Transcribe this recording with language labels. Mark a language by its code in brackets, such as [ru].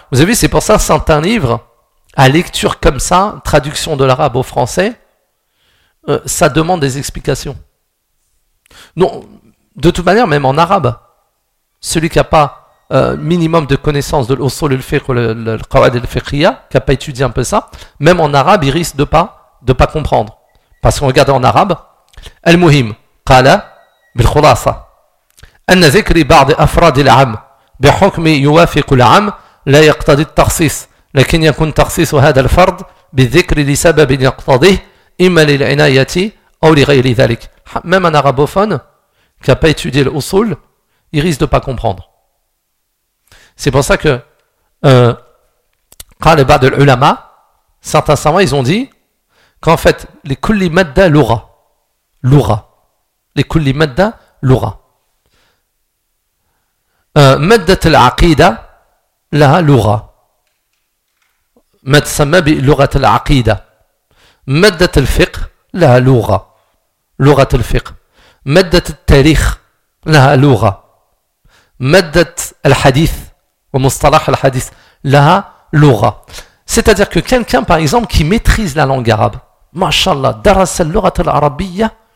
[fr] Vous avez vu, c'est pour ça que certains livres, à lecture comme ça, traduction de l'arabe au français, ça demande des explications. Non, de toute manière, même en arabe, celui qui n'a pas minimum de connaissances de l'usul al-fiqh, le qawaid al-fiqhiyya, qui n'a pas étudié un peu ça, même en arabe, il risque de pas comprendre. Parce qu'on regarde en arabe, [ar] al-muhim, qala, bil-khulasa, anna zikri ba'd afrad al-am, بحكم يوافق العام لا يقتضي التخصيص لكن يكون تخصيص هذا الفرد بالذكر لسبب يقتضيه إما للعناية أو لغير ذلك. [fr] Même un arabophone qui n'a pas étudié l'usul, il risque de ne pas comprendre. C'est pour ça que [ar] قال بعض العلماء, [fr] certains savants, ils ont dit qu'en fait les [ar] كل مادة لغة لغة [fr] les [ar] كل مادة لغة مادة العقيدة لها لغة ما تسمى بلغة العقيدة مادة الفقه لها لغة لغة الفقه مادة التاريخ لها لغة مادة الحديث ومصطلح الحديث لها لغة [fr] c'est-à-dire que quelqu'un par exemple qui maîtrise la langue arabe [ar] ما شاء الله درس اللغة العربية